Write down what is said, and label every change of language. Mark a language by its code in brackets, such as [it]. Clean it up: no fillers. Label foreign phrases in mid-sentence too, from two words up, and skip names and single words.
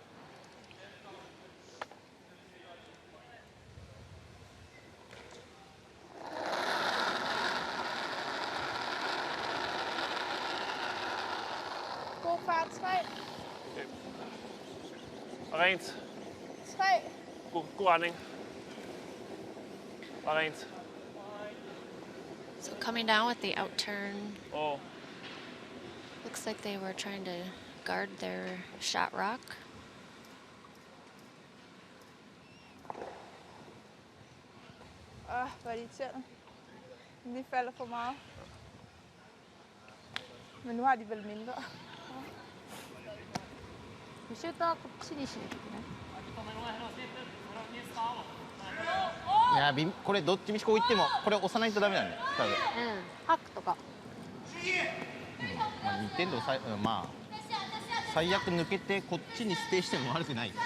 [da] God fart, 3. Okay. Og rent. 3. God retning. Og rent. [en] So coming down with the out turn. [da] Og [en] Looks like they were trying to guard their shot rock. [da] Hvor er det irriterende. Den lige falder for meget. Men nu har de vel mindre. [ja] シュートはこっちにしなきゃいけない。いやこれどっちみちこう行ってもこれ押さないとダメなんだよ多分。うん。ハックとか。まあ2点で抑えまあ最悪抜けてこっちにステイしても悪くない。